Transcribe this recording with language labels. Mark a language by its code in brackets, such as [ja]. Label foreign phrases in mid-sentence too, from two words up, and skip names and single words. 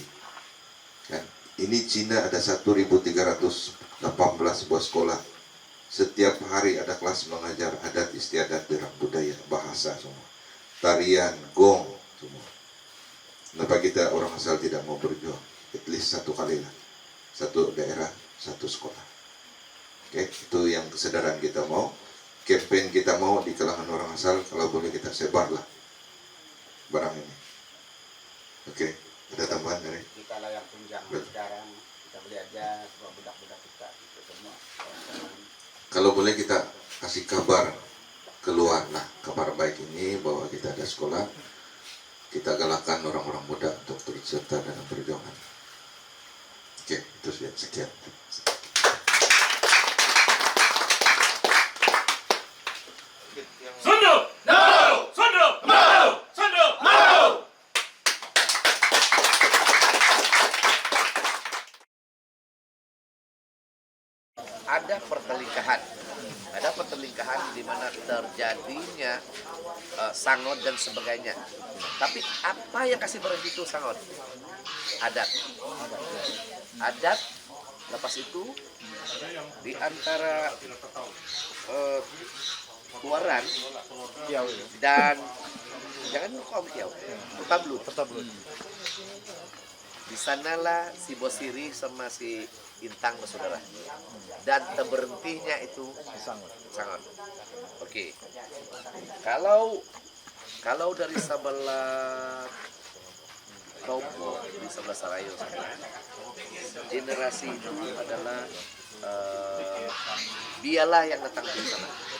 [ms] Kan? Ini Cina ada 1.318 buah sekolah. Setiap hari ada kelas mengajar adat istiadat, daerah budaya, bahasa semua. Tarian, gong, semua. Kenapa kita orang asal tidak mau berjuang? [en] At least [ms] satu kali lah. Satu daerah, satu sekolah. Oke, itu yang kesadaran kita mau. Campaign kita mau di kalangan orang asal, kalau boleh kita sebarlah barang ini. Oke, ada tambahan dari? Kita lah yang tunjang sekarang. Kita beli aja semua budak-budak kita itu semua. Kalau boleh kita kasih kabar keluar lah, kabar baik ini bahwa kita ada sekolah. Kita galakkan orang-orang muda untuk turut serta dalam perjuangan. Oke, itu sekian. Sunduk! No! Sunduk! No! Sunduk! No! Ada pertelingkahan di mana terjadinya sangot dan sebagainya. Tapi apa yang kasih berhenti itu sangot? Adat. Lepas itu di antara Tuaran dan jangan lupa Tiau, Petablut. Di sanalah si Bosiri sama si Intang bersaudara. Dan terberhentinya itu sangat. Oke. Kalau dari sebelah Topo di sebelah Sarayo sana, generasi itu adalah dialah yang datang di sana.